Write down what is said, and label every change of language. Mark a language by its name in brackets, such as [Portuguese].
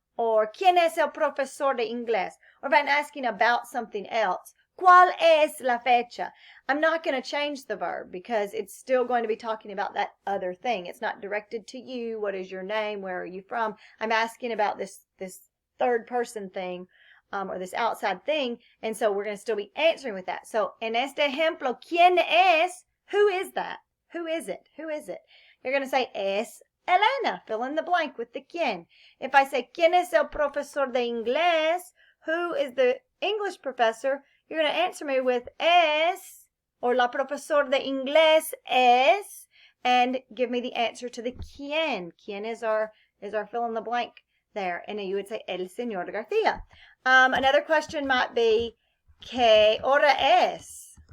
[Spanish] Or, ¿quién es el profesor de inglés? [English] Or if I'm asking about something else, [Spanish] ¿cuál es la fecha? [English] I'm not going to change the verb because it's still going to be talking about that other thing. It's not directed to you. What is your name? Where are you from? I'm asking about this third person thing or this outside thing. And so we're going to still be answering with that. [Spanish] So, en este ejemplo, ¿quién es? [English] Who is that? Who is it? Who is it? You're going to say, [Spanish] es Elena. [English] Fill in the blank with the quién. [Spanish] If I say, ¿quién es el profesor de inglés? [English] Who is the English professor? You're going to answer me with es, or [Spanish] la profesor de inglés es, [English] and give me the answer to the quién. Quién is our fill in the blank there. And then you would say, [Spanish] el señor García. [English] Another question might be, [Spanish] ¿qué hora es?